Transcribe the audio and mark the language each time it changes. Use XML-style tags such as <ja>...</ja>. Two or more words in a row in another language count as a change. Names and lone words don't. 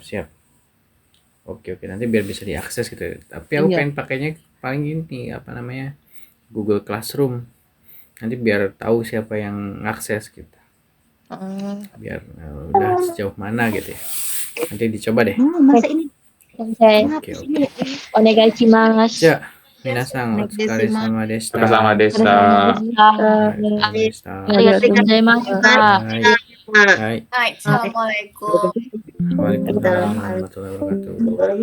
<id>Oke, nanti biar bisa diakses gitu. Tapi aku pengen pakainya paling ini Google Classroom. Nanti biar tahu siapa yang ngakses gitu. Biar udah sejauh mana gitu ya. Nanti dicoba deh. Masa ini Sensei. Oke.</id> <ja>お願いします. Ya, 皆さん、お疲れ様でした. Sama desa. ありがとうございます. Hai.</ja> <ar>Assalamualaikum. وعليكم السلام ورحمة الله وبركاته.</ar>